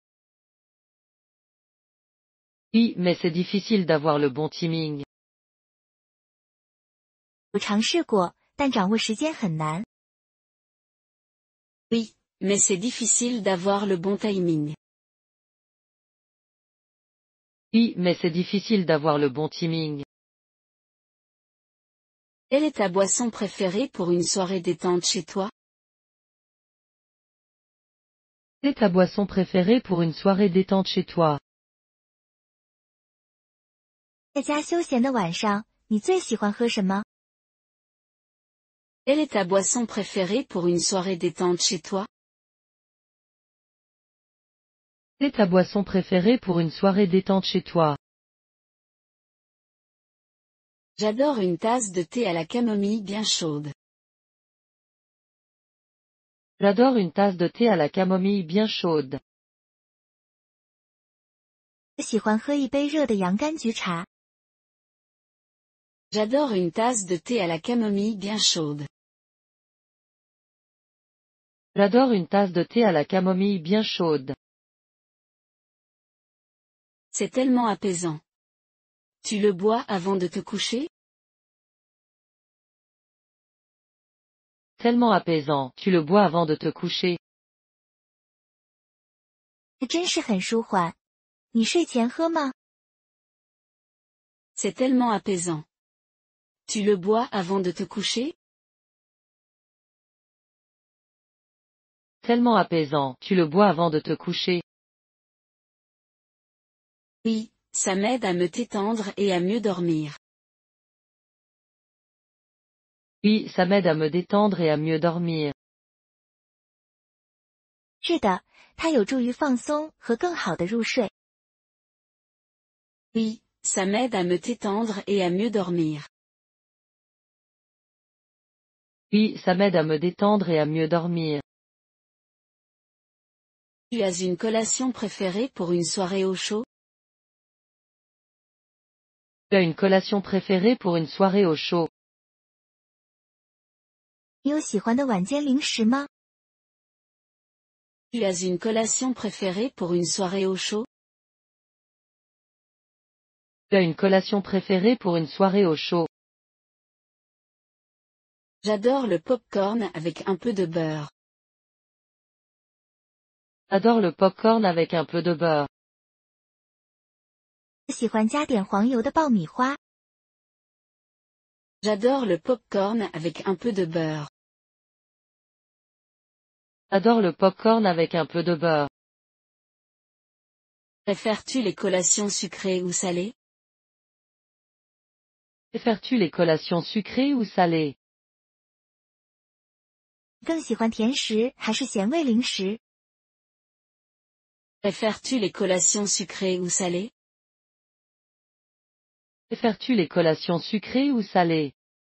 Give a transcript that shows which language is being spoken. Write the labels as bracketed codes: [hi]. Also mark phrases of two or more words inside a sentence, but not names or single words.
[fr] Oui, mais c'est difficile d'avoir le bon timing. [zh] 我尝试过，但掌握时间很难。 [fr] Oui, mais c'est difficile d'avoir le bon timing. Oui, mais c'est difficile d'avoir le bon timing. Quelle est ta boisson préférée pour une soirée détente chez toi? Quelle est ta boisson préférée pour une soirée détente chez toi? [zh] 在家休闲的晚上，你最喜欢喝什么？ [fr] Quelle est ta boisson préférée pour une soirée détente chez toi? Quelle est ta boisson préférée pour une soirée détente chez toi? J'adore une tasse de thé à la camomille bien chaude. J'adore une tasse de thé à la camomille bien chaude. [zh] 我喜欢喝一杯热的洋甘菊茶。 [fr] J'adore une tasse de thé à la camomille bien chaude. J'adore une tasse de thé à la camomille bien chaude. C'est tellement apaisant. Tu le bois avant de te coucher? Tellement apaisant, tu le bois avant de te coucher. [zh] 真是很舒缓。你睡前喝吗？ [fr] C'est tellement apaisant. Tu le bois avant de te coucher? Tellement apaisant, tu le bois avant de te coucher. Oui, ça m'aide à me détendre et à mieux dormir. Oui, ça m'aide à me détendre et à mieux dormir. [zh] 是的，它有助于放松和更好的入睡。 [fr] Oui, ça m'aide à me détendre et à mieux dormir. Oui, ça m'aide à me détendre et à mieux dormir. Tu as une collation préférée pour une soirée au chaud? Tu as une collation préférée pour une soirée au chaud. [zh] 你有喜欢的晚间零食吗？ [fr] Tu as une collation préférée pour une soirée au chaud? Tu as une collation préférée pour une soirée au chaud. J'adore le pop-corn avec un peu de beurre. J'adore le pop-corn avec un peu de beurre. [zh] 我喜欢加点黄油的爆米花。 [fr] J'adore le pop-corn avec un peu de beurre. J'adore le pop-corn avec un peu de beurre. Préfères-tu les collations sucrées ou salées? Préfères-tu les collations sucrées ou salées? [zh] 更喜欢甜食还是咸味零食？ [fr] Préfères-tu les collations sucrées ou salées? Préfères-tu les collations sucrées ou salées?